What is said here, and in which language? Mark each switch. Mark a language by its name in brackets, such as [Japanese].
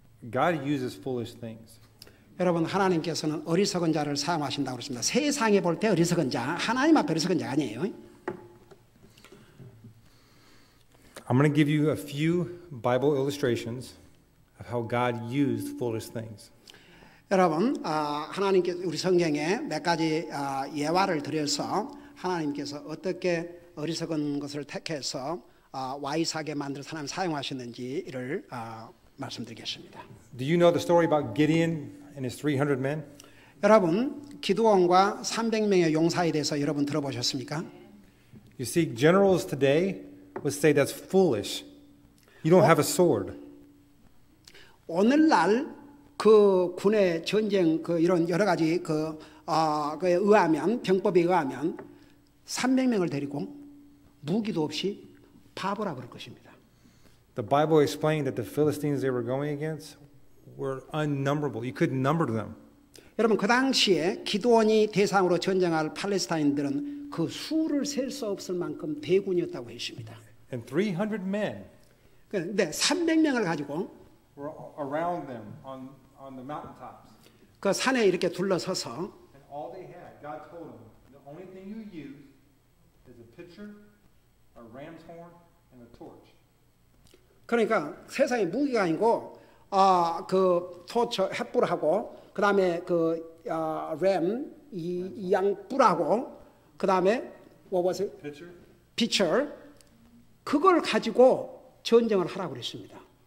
[English] God uses foolish things. [Korean] 여러분 하나님께서는 어리석은 자를 사용하신다고 그랬습니다. 세상에 볼 때 어리석은 자, 하나님 앞에 어리석은 자 아니에요. [English] I'm going to give you a few Bible illustrations of how God used foolish things. [Korean] 여러분 하나님께서 우리 성경에 몇 가지 예화를 들여서 하나님께서 어떻게 어리석은 것을 택해서 와이사게 만들어 하나님 사용하셨는지를 말씀드리겠습니다. [English] Do you know the story about Gideon and his 300 men? [Korean] 여러분 기드온과 300명의 용사에 대해서 여러분 들어보셨습니까? [English] You see, generals today would say that's foolish. You don't have a sword. [Korean] 오늘날 그 군의 전쟁 그 이런 여러 가지 그에 의하면 병법에 의하면 300명을 데리고 무기도 없이 바보라 그럴 것입니다. [English] The Bible explained that the Philistines they were going against were unnumberable. You couldn't number them. [Korean] 여러분 그 당시에 기드온이 대상으로 전쟁할 팔레스타인들은 그 수를 셀 수 없을 만큼 대군이었다고 했습니다. [English] And 300 men [Korean] 그런데 300명을 가지고 [English] were around them on the mountaintops. [Korean] 그 산에 이렇게 둘러서서 [English] And all they had, God told them, the only thing you use is a pitcher, a ram's horn, and a torch. [Korean] 그러니까 세상에 무기가 아니고 그 토처 횃불하고 그다음에 램 양뿔하고 그다음에 [English] what was it? [Korean] pitcher 그걸 가지고 전쟁을 하라고 그랬습니다.